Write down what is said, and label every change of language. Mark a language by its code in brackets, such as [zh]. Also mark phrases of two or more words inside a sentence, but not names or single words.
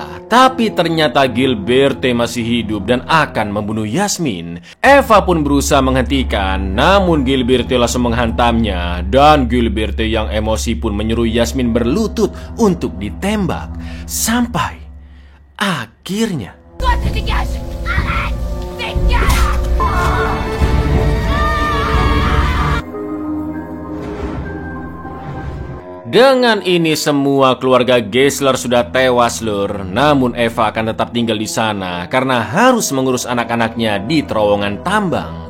[id] Tapi ternyata Gilberte masih hidup dan akan membunuh Yasmin. Eva pun berusaha menghentikan, namun Gilberte langsung menghantamnya. Dan Gilberte yang emosi pun menyuruh Yasmin berlutut untuk ditembak. Sampai akhirnya [fr] Toi, tu dégages! Arrête! Dégage! [id] dengan ini semua keluarga Gessler sudah tewas lur. Namun Eva akan tetap tinggal di sana karena harus mengurus anak-anaknya di terowongan tambang.